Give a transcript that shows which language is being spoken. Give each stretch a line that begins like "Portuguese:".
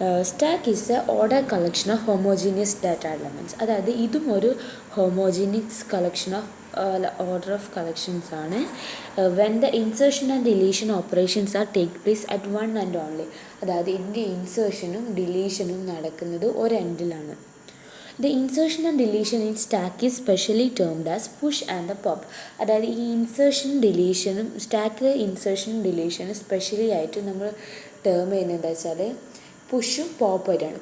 English: Stack is a order collection of homogeneous data elements.
Malayalam: അതായത് ഇതും ഒരു homogeneous collection of order of collections ആണ്.
English: When the insertion and deletion operations are take place at one and only.
Malayalam: അതായത് ഇതിൻ്റെ ഇൻസേർഷനും ഡിലീഷനും നടക്കുന്നത് ഒരു എൻഡിലാണ്.
English: The insertion and deletion in stack is specially termed as push and the pop.
Malayalam: അതായത് ഈ ഇൻസേർഷനും ഡിലീഷനും സ്റ്റാക്കിലെ ഇൻസേർഷനും ഡിലീഷനും specially ആയിട്ട് നമ്മൾ ടേം ചെയ്യുന്നത് എന്താ വെച്ചാൽ പുഷും പോപ്പായിട്ടാണ്.